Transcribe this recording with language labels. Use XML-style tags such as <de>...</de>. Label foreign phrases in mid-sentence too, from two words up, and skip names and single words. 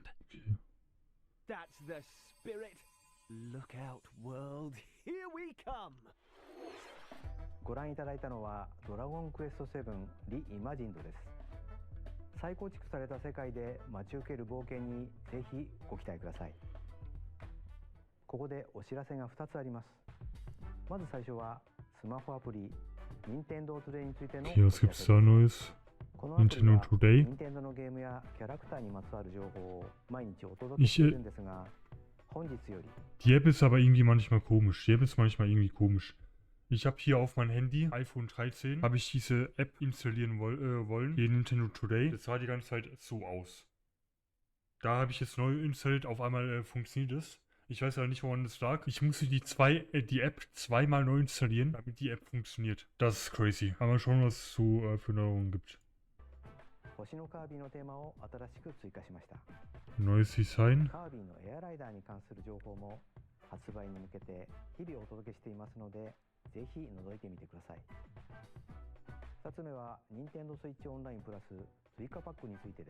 <en>That's the spirit. Look out, world. Here we come.</en> <ja>ご覧いただいたのはドラゴンクエスト7リイマジンドです。再構築された世界で待ち受ける冒険にぜひご期待ください。ここでお知らせが2つあります。まず最初はスマホアプリ Nintendo Today についてのお知</ja> <de>Okay,</de> <ja>ら</ja> <de>was</de> <ja>せで</ja> <de>gibt's</de> <ja>す。</ja> <de>da Neues?</de> <ja>このアプリは Nintendo Today? 任天堂のゲームやキャラクターにまつわる情報を毎日お届けしているんですが、本日より</ja> <de>Die App ist aber irgendwie manchmal komisch. Die App ist manchmal irgendwie komisch. Ich habe hier auf mein Handy, iPhone 13, habe ich diese App installieren wollen. Hier Nintendo Today. Das sah die ganze Zeit so aus. Da habe ich jetzt neu installiert, auf einmal funktioniert es. Ich weiß aber nicht, woran das lag. Ich musste die App zweimal neu installieren, damit die App funktioniert. Das ist crazy. Aber schauen, was es so für Neuerungen gibt.</de> <ja>星のカービィのテーマを新しく追加しました。</ja> <de>Neues Design.</de> <ja>カービィのエアライダーに関する情報も発売に向けて日々お届けしていますので、ぜひ覗いてみてください。2つ目は Nintendo Switch オンラインプラス追加パックについてです。</ja>